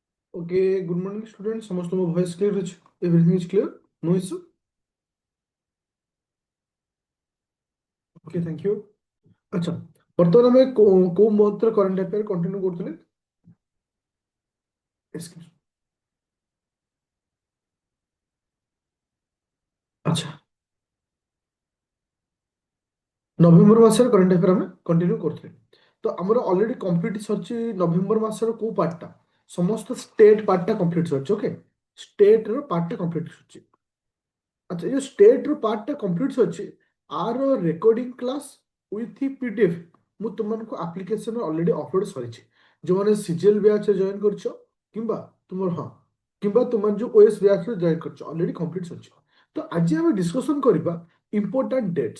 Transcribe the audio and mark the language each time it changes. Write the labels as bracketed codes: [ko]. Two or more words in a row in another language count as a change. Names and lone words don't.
[en] Okay, good morning, students. [or] ସମସ୍ତ ମୋ [en] voice clear ଅଛି? Everything is clear? No issue? Okay, thank you. [or] ଆଚ୍ଛା, ବର୍ତ୍ତମାନ ଆମେ କୋଉ ମନ୍ଥର [en] current affair [or] କଣ୍ଟିନ୍ୟୁ କରୁଥିଲେ? Excuse. ଆଚ୍ଛା, ନଭେମ୍ବର ମାସର [en] current affair [or] ଆମେ କଣ୍ଟିନ୍ୟୁ କରୁଥିଲେ। ତ ଆମର [en] already complete [or] ସରିଛି ନଭେମ୍ବର ମାସର କୋଉ ପାର୍ଟଟା? ସମସ୍ତ ଷ୍ଟେଟ୍ ପାର୍ଟଟା କମ୍ପ୍ଲିଟ୍ ସରିଛି। ଓକେ, ଷ୍ଟେଟ୍ର ପାର୍ଟଟା କମ୍ପ୍ଲିଟ୍ ସରିଛି। ଆଚ୍ଛା ଏଇ ଯେ ଷ୍ଟେଟ ର ପାର୍ଟଟା କମ୍ପ୍ଲିଟ ଅଛି ଆର [en] recording class with PDF [or] ମୁଁ ତୁମମାନଙ୍କୁ ଆପ୍ଲିକେସନ ଅଲରେଡି ଅପଲୋଡ ସରିଛି। ଯେଉଁମାନେ ସିଜିଏଲ ବ୍ୟାଚରେ ଜଏନ୍ କରିଛ କିମ୍ବା ତୁମର ହଁ କିମ୍ବା ତୁମମାନେ ଯେଉଁ ଓଏସ୍ ବ୍ୟାଚରେ ଜଏନ୍ କରିଛ [en] already complete [or] ସରିଛି। ତ ଆଜି ଆମେ ଡିସ୍କସନ କରିବା [en] important dates.